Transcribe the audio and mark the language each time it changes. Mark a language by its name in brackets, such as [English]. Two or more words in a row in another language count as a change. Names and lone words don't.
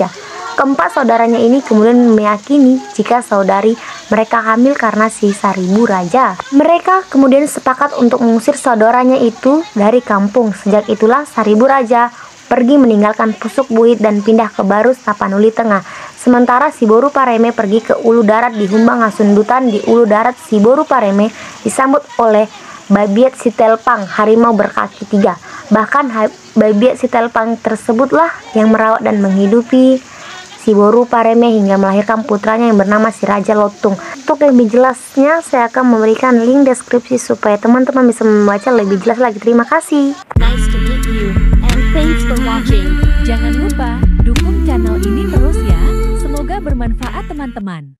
[Indonesian] Keempat saudaranya ini kemudian meyakini jika saudari mereka hamil karena si Saribu Raja. Mereka kemudian sepakat untuk mengusir saudaranya itu dari kampung. Sejak itulah Saribu Raja pergi meninggalkan Pusuk Buhit dan pindah ke Barus Tapanuli Tengah. Sementara Si Boru Pareme pergi ke Ulu Darat di Humbang Hasundutan. Di Ulu Darat, Si Boru Pareme disambut oleh Babiet Sitelpang, harimau berkaki 3. Bahkan Babiet Sitelpang tersebutlah yang merawat dan menghidupi Si Boru Pareme hingga melahirkan putranya yang bernama Si Raja Lotung. Untuk lebih jelasnya, saya akan memberikan link deskripsi supaya teman-teman bisa membaca lebih jelas lagi. Terima kasih. [English] Nice to meet you and thanks for watching. [Indonesian] Jangan lupa dukung channel ini terus ya. Semoga bermanfaat teman-teman.